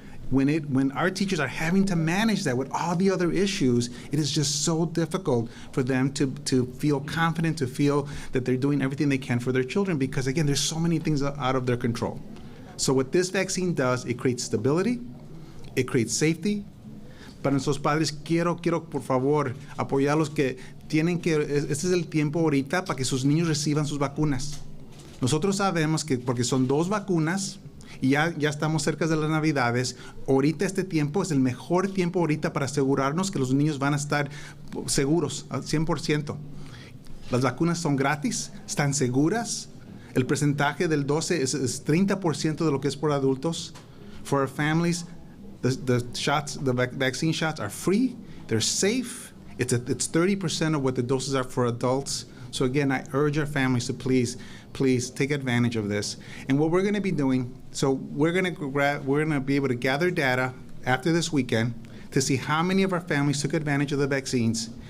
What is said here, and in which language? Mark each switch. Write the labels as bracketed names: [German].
[English] When our teachers are having to manage that with all the other issues, it is just so difficult for them to feel confident, to feel that they're doing everything they can for their children, because again, there's so many things out of their control. So what this vaccine does, it creates stability, it creates safety. [Spanish] Para nuestros padres, quiero por favor apoyarlos que tienen que, este es el tiempo ahorita para que sus niños reciban sus vacunas. Nosotros sabemos que porque son 2 vacunas y ya estamos cerca de las Navidades, ahorita este tiempo es el mejor tiempo ahorita para asegurarnos que los niños van a estar seguros al 100%. Las vacunas son gratis, están seguras. El porcentaje del 12 es 30% de lo que es por adultos. [English] For our families, the vaccine shots are free, they're safe. It's 30% of what the doses are for adults. So again, I urge our families to please take advantage of this. And what we're going to be doing, so we're going to be able to gather data after this weekend to see how many of our families took advantage of the vaccines.